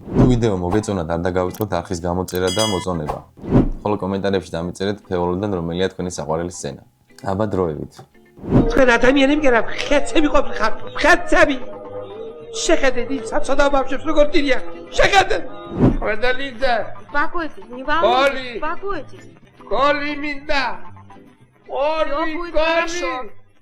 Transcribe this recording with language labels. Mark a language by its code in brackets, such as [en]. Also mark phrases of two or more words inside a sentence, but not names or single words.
[ka] თუ ვიდეო მოგეწონათ, არ დაგავიწყოთ არხის გამოწერა და მოწონება. ხოლო კომენტარებში დამიწერეთ ფეოლოდან რომელია თქვენი საყვარელი სცენა. აბა დროებით. თქვენ ადამიანები გერა ხეცები ყოფილიყავთ, ხეცები. შეხედეთ იმ საცოდავ ბავშვებს როგორ დირიან. შეხედეთ. ხვედელიძე. [ru] Спокойте, не Коли. волнуйтесь, успокойтесь. [ka] გოლი მინდა. [ru] Всё будет хорошо.